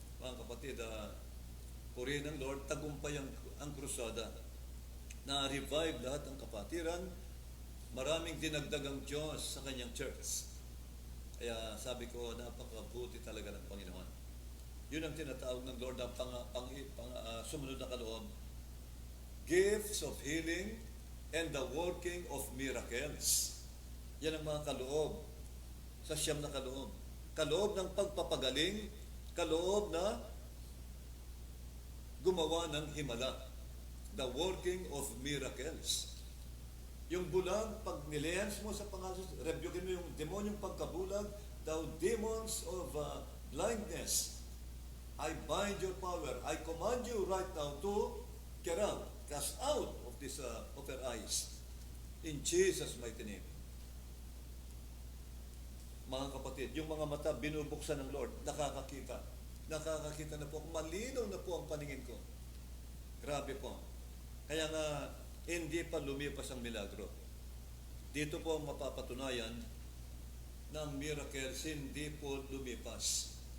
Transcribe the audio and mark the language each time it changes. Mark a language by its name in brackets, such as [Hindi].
[Filipino] Mga kapatid, purihin ng Lord, tagumpay ang krusada. Na-revive lahat ng kapatiran. Maraming dinagdag ang Diyos sa kanyang church. Kaya sabi ko, napakabuti talaga ng Panginoon. Yun ang tinatawag ng Lord na sumunod na kaloob. [English] Gifts of healing and the working of miracles. [Filipino] Yan ang mga kaloob sa siyam na kaloob. Kaloob ng pagpapagaling, kaloob na gumawa ng himala. [English] The working of miracles. [Filipino] Yung bulag, pag nilehans mo sa pangalan, rebukin mo yung demonyong pagkabulag, [English] thou demons of blindness, I bind your power. I command you right now to get out, cast out of her eyes. In Jesus' mighty name. [Filipino] Mga kapatid, yung mga mata binubuksan ng Lord, nakakakita. Nakakakita na po, malinaw na po ang paningin ko. Grabe po. Kaya nga, hindi pa lumipas ang milagro. Dito po mapapatunayan na ang miracles hindi po lumipas.